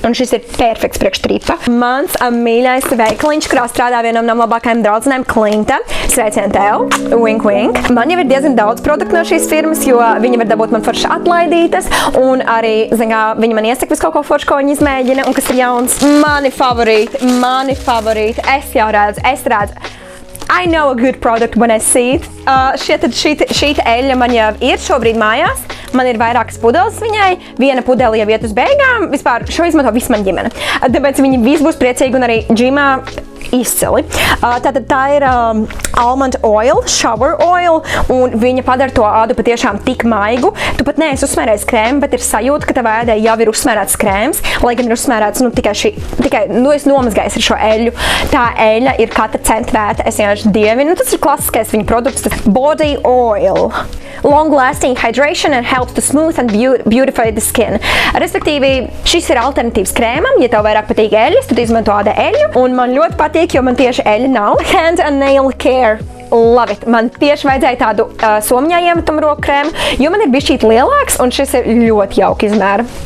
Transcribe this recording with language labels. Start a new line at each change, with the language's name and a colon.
Latvian: Un šis ir perfekts priekš tripa. Mans mīļais veikaliņš, kurā strādā vienam no labākajiem draudzenēm, Klinta. Sveicien tev.
English: Wink, wink.
Latvian: Man jau ir diezgan daudz produktu no šīs firmas, jo viņi var dabūt man forši atlaidītas. Un arī, zin kā, viņi man iesaka visu kaut ko forši, ko viņi izmēģina un kas ir jauns. Mani favorīti. Es jau redzu.
English: I know a good product when I see it.
Latvian: Šī eļļa man jau ir šobrīd mājās. Man ir vairākas pudeles viņai. Viena pudele jau iet uz beigām. Vispār šo izmanto visu man ģimene. Tāpēc viņi visi būs priecīgi un arī džimā izcili. Tātad tā ir
English: almond oil, shower oil,
Latvian: un viņa padara to ādu patiešām tik maigu. Tu pat neesi uzsmērējis krēmu, bet ir sajūta, ka tavā ēdē jau ir uzsmērēts krēms, lai gan ir uzsmērēts es nomazgājis ar šo eļļu. Tā eļļa ir katra centa vērta, es vienkārši dievinu. Tas ir klasiskais viņa produkts, tas body oil.
English: Long-lasting hydration and helps to smooth and beautify the skin.
Latvian: Respektīvi, šis ir alternatīvs krēmam. Ja tev vairāk patīk eļļas, tad izmanto āda eļļu. Un man ļoti patīk, jo man tieši eļļa nav.
English: Hand and nail care. Love it.
Latvian: Man tieši vajadzēja tādu somiņā iemetumu roku krēmu, jo man ir bišķīt lielāks, un šis ir ļoti jauki izmēra.